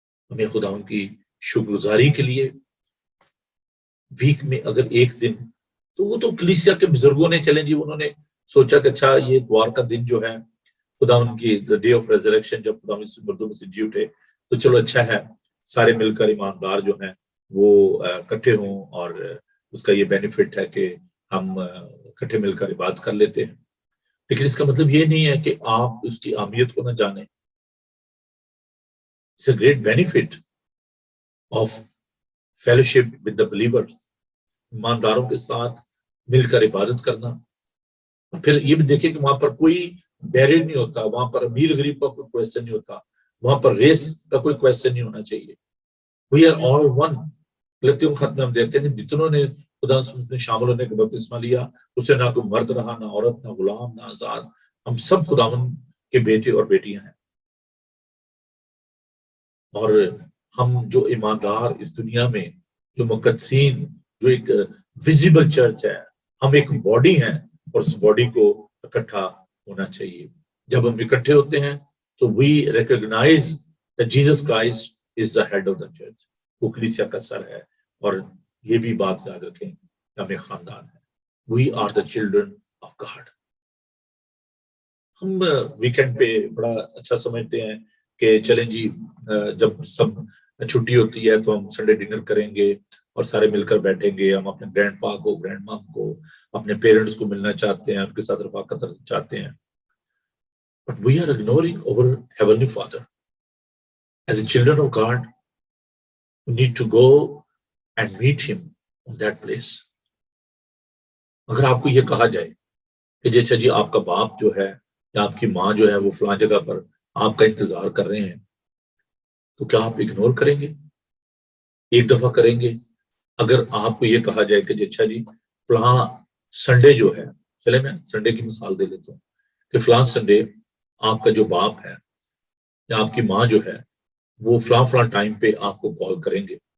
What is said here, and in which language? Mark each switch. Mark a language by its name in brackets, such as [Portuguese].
[Urdu] ہمیں خداوند کی شکر گزاری کے لیے ویک میں اگر ایک دن، تو وہ تو کلیسیا کے بزرگوں نے چلیں جی، انہوں نے سوچا کہ اچھا یہ اتوار کا دن جو ہے خداوند کی ڈے آف ریزریکشن، جب خداوند مردوں میں سے جی اٹھے، تو چلو اچھا ہے سارے مل کر ایماندار جو ہیں وہ اکٹھے ہوں، اور اس کا یہ بینیفٹ ہے کہ ہم اکٹھے مل کر عبادت کر لیتے ہیں. لیکن اس کا مطلب یہ نہیں ہے کہ آپ اس کی اہمیت کو نہ جانیں. [English] It's a great benefit of fellowship with the believers. [Urdu] ایمانداروں کے ساتھ مل کر عبادت کرنا. اور پھر یہ بھی دیکھیں کہ وہاں پر کوئی بیریر نہیں ہوتا، وہاں پر امیر غریب کا کوئی کویسچن نہیں ہوتا، وہاں پر ریس کا کوئی کویسچن نہیں ہونا چاہیے. [English] We are all one. [Urdu] غلطیوں خط میں ہم دیکھتے ہیں جتنوں نے خدا میں شامل ہونے کا بپتسمہ لیا، اسے نہ کوئی مرد رہا، نہ عورت، نہ غلام، نہ آزاد. ہم سب خداوند کے بیٹے اور بیٹیاں ہیں. اور ہم جو ایماندار اس دنیا میں، جو مقدسین، جو ایک ویزیبل چرچ ہے، ہم ایک باڈی ہیں، اور اس باڈی کو اکٹھا ہونا چاہیے. جب ہم اکٹھے ہوتے ہیں تو [English] We recognize that Jesus Christ is the head of the church. [Urdu] وہ کلیسیا کا سر ہے. اور یہ بھی بات یاد رکھیں کہ ہم ایک خاندان ہے. [English] We are the children of God. [Urdu] ہم ویکینڈ پہ بڑا اچھا سمجھتے ہیں کہ چلیں جی جب سب چھٹی ہوتی ہے تو ہم سنڈے ڈنر کریں گے اور سارے مل کر بیٹھیں گے. ہم اپنے گرینڈ پا کو، گرینڈ مام کو، اپنے پیرنٹس کو ملنا چاہتے ہیں، ان کے ساتھ رفاقت چاہتے ہیں. [English] But we are ignoring our Heavenly Father. As a children of God, we need to go and meet Him on that place. [Urdu] اگر آپ کو یہ کہا جائے کہ جیسا جی آپ کا باپ جو ہے یا آپ کی ماں جو ہے وہ فلاں جگہ پر آپ کا انتظار کر رہے ہیں، تو کیا آپ اگنور کریں گے؟ ایک دفعہ کریں گے؟ اگر آپ کو یہ کہا جائے کہ اچھا جی فلاں سنڈے جو ہے، چلے میں سنڈے کی مثال دے لیتا ہوں کہ فلاں سنڈے آپ کا جو باپ ہے یا آپ کی ماں جو ہے وہ فلاں فلاں ٹائم پہ آپ کو کال کریں گے.